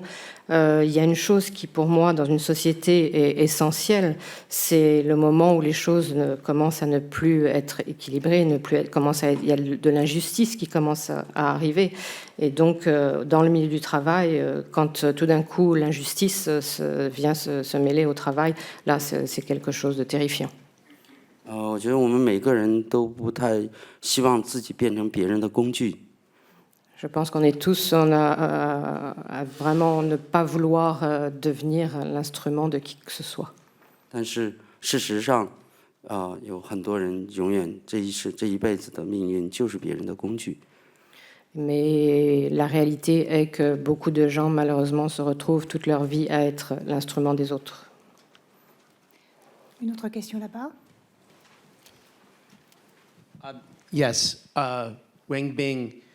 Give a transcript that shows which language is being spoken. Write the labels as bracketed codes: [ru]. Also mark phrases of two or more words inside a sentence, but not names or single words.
[fr] Il y a une chose qui, pour moi, dans une société est essentielle, c'est le moment où les choses commencent à ne plus être équilibrées, il y a de l'injustice qui commence à arriver. Et donc, dans le milieu du travail, quand tout d'un coup l'injustice vient se mêler au travail, là, c'est quelque chose de terrifiant. [zh] 我觉得我们每个人都不太希望自己变成别人的工具。 [fr] Je pense qu'on est tous à vraiment ne pas vouloir devenir l'instrument de qui que ce soit. [zh] 但是事实上，有很多人永远这一辈子的命运就是别人的工具。 [fr] Mais la réalité est que beaucoup de gens, malheureusement, se retrouvent toute leur vie à être l'instrument des autres. Une autre question là-bas. [en] Yes, Wang Bing.